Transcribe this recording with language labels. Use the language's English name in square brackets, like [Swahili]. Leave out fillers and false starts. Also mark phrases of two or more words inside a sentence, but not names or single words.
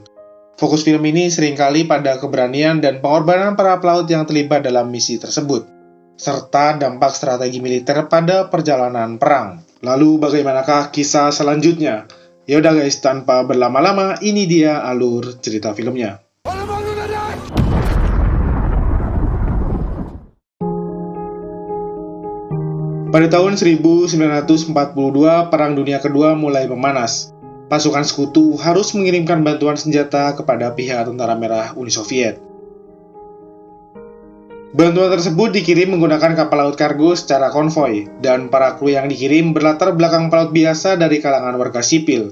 [Indonesian] Fokus film ini seringkali pada keberanian dan pengorbanan para pelaut yang terlibat dalam misi tersebut, serta dampak strategi militer pada perjalanan perang. Lalu bagaimanakah kisah selanjutnya? Yaudah guys, tanpa berlama-lama, ini dia alur cerita filmnya. [Norwegian] Alle mann under dekk! [Indonesian] Pada tahun 1942, Perang Dunia Kedua mulai memanas. Pasukan sekutu harus mengirimkan bantuan senjata kepada pihak Tentara Merah Uni Soviet. Bantuan tersebut dikirim menggunakan kapal laut kargo secara konvoi, dan para kru yang dikirim berlatar belakang pelaut biasa dari kalangan warga sipil.